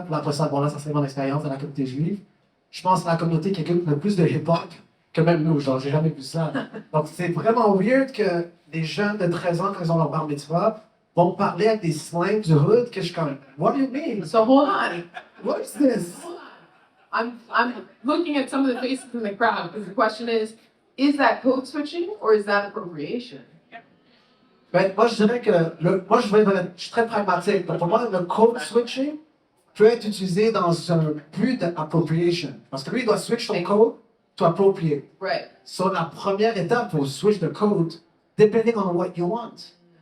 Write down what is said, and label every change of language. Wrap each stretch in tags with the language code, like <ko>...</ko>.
<fr>Puis après ça, bon, là, ça serait mon expérience dans la communauté juive. Je pense que la communauté, quelqu'un qui a plus de hip-hop que même nous, genre, j'ai jamais vu ça. Donc, c'est vraiment weird que des jeunes de 13 ans, quand ils ont leur bar mitzvah, vont parler avec des slangs du hood, que je suis comme,</fr> <en>what do you mean? So hold on. What is this? I'm looking at some of the faces in the crowd because the question is that code switching or is that appropriation?</en> <fr>Ben, moi, je dirais que, moi, je suis très pragmatique. Donc, pour moi, le code switching peut être utilisé dans un but d'appropriation. Parce que lui, il doit switch son code</fr> <en>to appropriate. Right. So,</en> <fr>la première étape pour</fr> <en>switch the code, depending on what you want.</en>